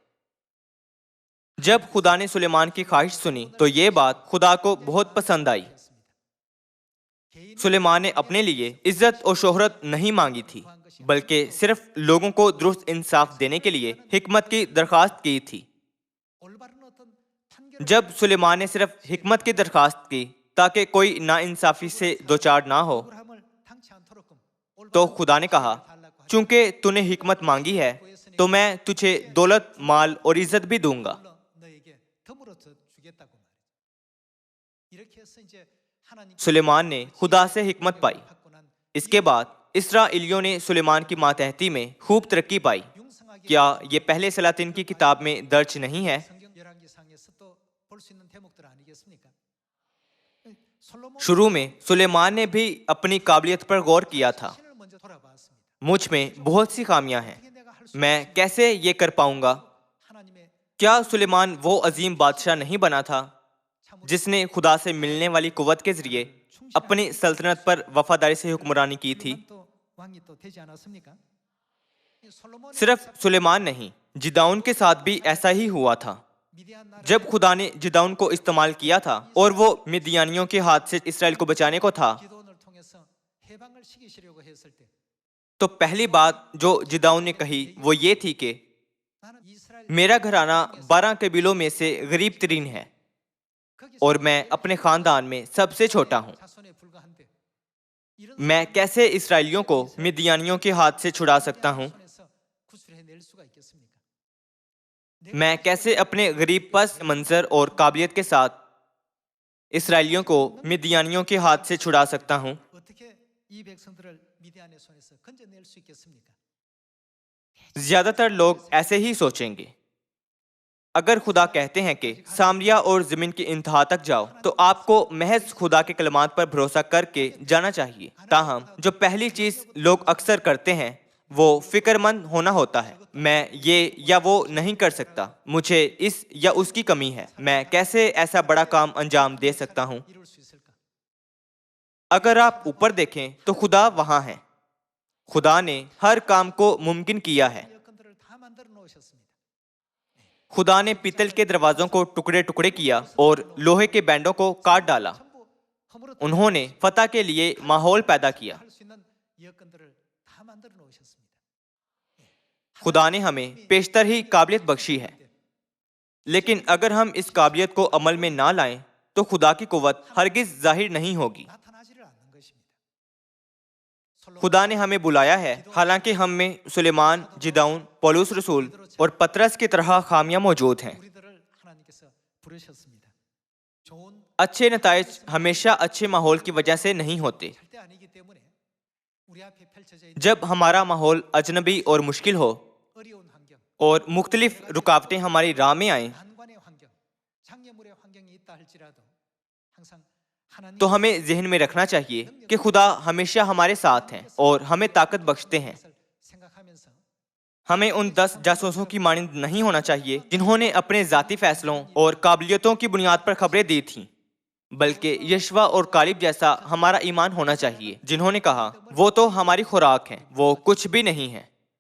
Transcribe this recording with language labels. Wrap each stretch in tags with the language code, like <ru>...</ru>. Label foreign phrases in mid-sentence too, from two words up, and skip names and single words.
<ur>جب خدا نے سلیمان کی خواہش سنی تو یہ بات خدا کو بہت پسند آئی۔ سلیمان نے اپنے لیے عزت اور شہرت نہیں مانگی تھی بلکہ صرف لوگوں کو درست انصاف دینے کے لیے حکمت کی درخواست کی تھی۔</ur> <ko>올바른 어떤 판결을</ko> <ur>جب سلیمان نے صرف حکمت کی درخواست کی تاکہ کوئی نا انصافی سے دوچار نہ ہو</ur> <ko>억울함을 당치 않도록끔</ko> <ur>تو خدا نے کہا، چونکہ تو نے حکمت مانگی ہے تو میں تجھے دولت، مال اور عزت بھی دوں گا۔</ur> <ko>너에게 덤으로 주겠다고 말이죠. 이렇게 해서 이제 하나님</ko> <ur>سلیمان نے خدا سے حکمت پائی۔</ur> <ko>받고 난</ko> <ur>اس کے بعد اسرائیلیوں نے سلیمان کی ماتحتی میں خوب ترقی پائی۔</ur> <ko>융성하게</ko> <ur>کیا یہ پہلے سلاطین کی کتاب میں درج نہیں ہے؟</ur> <ko>성경 열왕기상에서 또 볼 수 있는 대목들 아니겠습니까? 솔로몬</ko> <ur>شروع میں سلیمان نے بھی اپنی قابلیت پر غور کیا تھا۔</ur> <ko>신을 먼저 돌아봤습니다.</ko> <ur>مجھ میں بہت سی خامیاں ہیں،</ur> <ko>어떻게 내가 할 수</ko> <ur>میں کیسے یہ کر پاؤں گا؟</ur> <ko>하나님의</ko> <ur>کیا سلیمان وہ عظیم بادشاہ نہیں بنا تھا جس نے خدا سے ملنے والی قوت کے ذریعے اپنی سلطنت پر وفاداری سے حکمرانی کی تھی؟</ur> <ko>또 왕이 또 되지 않았습니까? 이 솔로몬이</ko> <ur>صرف سلیمان نہیں، جدعون کے ساتھ بھی ایسا ہی ہوا تھا۔</ur> <ko>미디안 나라</ko> <ur>جب خدا نے جدعون کو استعمال کیا تھا اور وہ مدیانیوں کے ہاتھ سے اسرائیل کو بچانے کو تھا،</ur> <ko>기도원을 통해서 해방을 시키시려고 했을 때</ko> <ur>تو پہلی بات جو جدعون نے کہی وہ یہ تھی کہ</ur> <ko>나는 이스라엘</ko> <ur>میرا گھرانہ 12 قبیلوں میں سے غریب ترین ہے اور میں اپنے خاندان میں سب سے چھوٹا ہوں۔</ur> <ko>자손에 불과한데 이런</ko> <ur>میں کیسے اسرائیلیوں کو مدیانیوں کے ہاتھ سے چھڑا سکتا ہوں؟</ur> <ko>손에서 구출해낼 수가 있겠습니까?</ko> <ur>میں کیسے اپنے غریب پس منظر اور قابلیت کے ساتھ اسرائیلیوں کو مدیانیوں کے ہاتھ سے چھڑا سکتا ہوں؟</ur> <ko>어떻게 이 백성들을 미디안의 손에서 건져낼 수 있겠습니까?</ko> <ur>زیادہ تر لوگ ایسے ہی سوچیں گے۔ اگر خدا کہتے ہیں کہ سامریا اور زمین کی انتہا تک جاؤ تو آپ کو محض خدا کے کلمات پر بھروسہ کر کے جانا چاہیے۔ تاہم جو پہلی چیز لوگ اکثر کرتے ہیں وہ فکر مند ہونا ہوتا ہے۔ میں یہ یا وہ نہیں کر سکتا، مجھے اس یا اس کی کمی ہے، میں کیسے ایسا بڑا کام انجام دے سکتا ہوں؟</ur> <ko>이룰 수 있을까?</ko> <ur>اگر آپ اوپر دیکھیں تو خدا وہاں ہے۔ خدا نے ہر کام کو ممکن کیا ہے۔</ur> <ko>여건들을 다 만들어 놓으셨습니다.</ko> <ur>خدا نے پیتل کے دروازوں کو ٹکڑے ٹکڑے کیا اور لوہے کے بینڈوں کو کاٹ ڈالا۔</ur> <ko>전부 허물어</ko> <ur>انہوں نے فتح کے لیے ماحول پیدا کیا۔</ur> <ko>할 수 있는 여건들을 다 만들어 놓으셨습니다.</ko> <ur>خدا نے ہمیں پیشتر ہی قابلیت بخشی ہے، لیکن اگر ہم اس قابلیت کو عمل میں نہ لائیں تو خدا کی قوت ہرگز ظاہر نہیں ہوگی۔</ur> <ko>나타나지를 않는 것입니다.</ko> <ur>خدا نے ہمیں بلایا ہے، حالانکہ ہم میں سلیمان، جدعون، پولس رسول اور پطرس کی طرح خامیاں موجود ہیں۔</ur> <ko>우리들을 하나님께서 부르셨습니다. 좋은</ko> <ur>اچھے نتائج ہمیشہ اچھے ماحول کی وجہ سے نہیں ہوتے۔</ur> <ko>절대 아니기 때문에 우리 앞에 펼쳐져 있는</ko> <ur>جب ہمارا ماحول اجنبی اور مشکل ہو</ur> <ko>어려운 환경,</ko> <ur>اور مختلف رکاوٹیں ہماری راہ میں آئیں</ur> <ko>난관의 환경, 장애물의 환경이 있다 할지라도 항상 하나님</ko> <ur>تو ہمیں ذہن میں رکھنا چاہیے کہ خدا ہمیشہ ہمارے ساتھ ہیں اور ہمیں طاقت بخشتے ہیں۔</ur> <ko>생각하면서</ko> <ur>ہمیں ان 10 جاسوسوں کی مانند نہیں ہونا چاہیے جنہوں نے اپنے ذاتی فیصلوں اور قابلیتوں کی بنیاد پر خبریں دی تھیں، بلکہ یشوا اور کالب جیسا ہمارا ایمان ہونا چاہیے، جنہوں نے کہا وہ تو ہماری خوراک ہیں، وہ کچھ بھی نہیں ہے۔</ur>